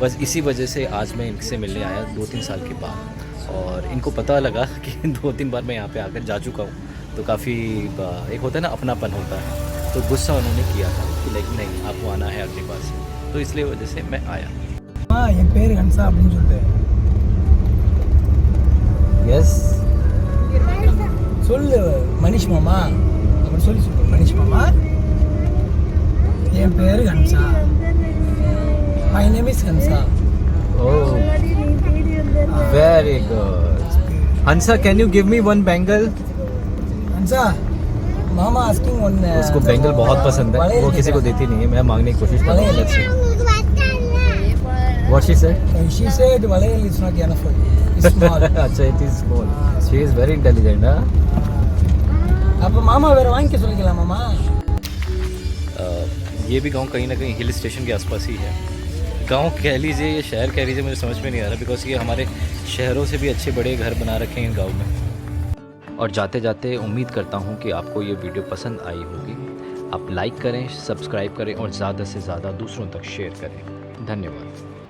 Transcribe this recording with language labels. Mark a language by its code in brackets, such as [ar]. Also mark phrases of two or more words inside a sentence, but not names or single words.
[hi] बस इसी वजह से आज मैं इनसे मिलने आया 2-3 साल के बाद, और इनको पता लगा कि 2-3 बार मैं यहाँ पे आकर जा चुका हूँ, तो काफ़ी एक होता है ना अपनापन होता है, तो गुस्सा उन्होंने किया था कि लेकिन नहीं आपको आना है अगली बार से, तो इसलिए वजह से मैं आया। हाँ ये पेर हंसा [ta] அப்படின்னு சொல்லிட்டு [en] यस [ta] சொல்லு மனிஷ் மாமா அப்படி சொல்லு மனிஷ் மாமா என் பேரு ஹன்சா [en] my name is [ta] ஹன்சா [en] Oh very good. Hansa can you give me one bangle? Hansa mama asking one [hi] उसको बैंगल बहुत पसंद है, वो किसी को देती नहीं है, मैं मांगने की कोशिश कर रहा हूँ। [en] What she said? she said Malayalam is not enough for you. It's small. अच्छा it is small. She is very intelligent, [hi] हाँ? [ta] அப்ப மாமா வேற வாங்கிக்க சொல்லிக்கலாம் மாமா। [hi] ये भी गांव कहीं ना कहीं [en] hill station [hi] के आसपास ही है। गांव कह लीजिए या शहर कह लीजिए, मुझे समझ में नहीं आ रहा, बिकॉज ये हमारे शहरों से भी अच्छे बड़े घर बना रखे हैं गांव में। और जाते जाते उम्मीद करता हूं कि आपको ये वीडियो पसंद आई होगी। आप लाइक करें, सब्सक्राइब करें और ज़्यादा से ज़्यादा दूसरों तक शेयर करें।